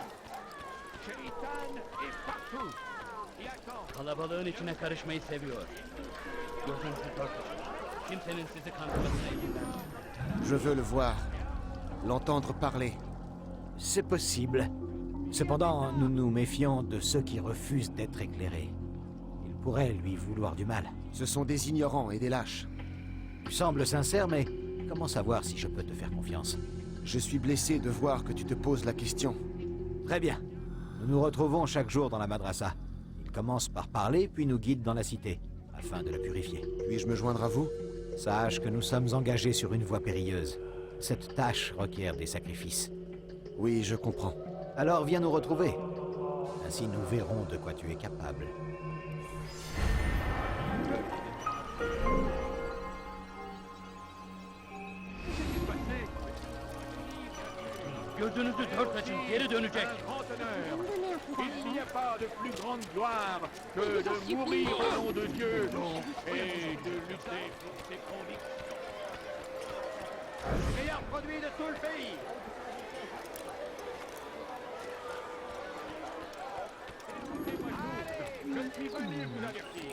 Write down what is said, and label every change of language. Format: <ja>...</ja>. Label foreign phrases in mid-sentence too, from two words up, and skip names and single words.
<fr>Shaitan est partout. Il attend.</fr> <tr>Kalabalığın içine karışmayı seviyor. Gözünüzü dört açın. Kimsenin sizi kandırmasına izin vermeyin.</tr> <fr>Je veux le voir, l'entendre parler. C'est possible. Cependant, nous nous méfions de ceux qui refusent d'être éclairés. Ils pourraient lui vouloir du mal. Ce sont des ignorants et des lâches. Tu sembles sincère, mais comment savoir si je peux te faire confiance? Je suis blessé de voir que tu te poses la question. Très bien. Nous nous retrouvons chaque jour dans la madrasa. Il commence par parler, puis nous guide dans la cité, afin de la purifier. Puis-je me joindre à vous? Sache que nous sommes engagés sur une voie périlleuse. Cette tâche requiert des sacrifices. Oui, je comprends. Alors viens nous retrouver. Ainsi nous verrons de quoi tu es capable.</fr> <tr>Gözünüzü dört açın, geri dönecek.</tr> <fr>Un grand honneur. Donnez un coup Il n'y a pas de plus grande gloire que de mourir au nom de Dieu et de lutter pour ses convictions. Le meilleur produit de tout le pays. Je suis venu vous avertir.</fr>